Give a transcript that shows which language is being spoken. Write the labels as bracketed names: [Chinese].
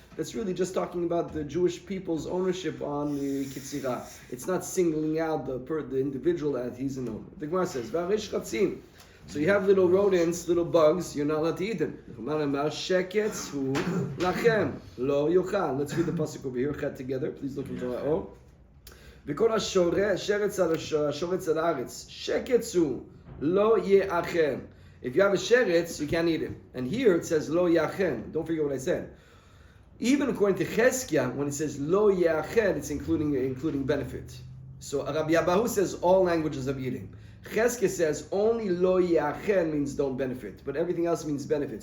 [English] That's really just talking about the Jewish people's ownership on the Kitzirah. It's not singling out the individual that he's an owner. The Gemara says, [Hebrew] V'arish chatzim. [English] So you have little rodents, little bugs, you're not allowed to eat them. [Hebrew] Sheketz hu lachem lo yochal. [English] Let's read the pasuk over here together. Please look into Torah. [Hebrew] וכל השורץ על הארץ, שקץ הוא, לא יאכל. [English] If you have a sheretz, you can't eat it. And here it says, [Hebrew] lo ya'chen. [English] Don't forget what I said. Even according to Cheskia, when it says, [Hebrew] lo ya'chen, [English] it's including benefit. So Rabbi Abahu says all languages of eating. Cheskia says only [Hebrew] lo ya'chen [English] means don't benefit, but everything else means benefit.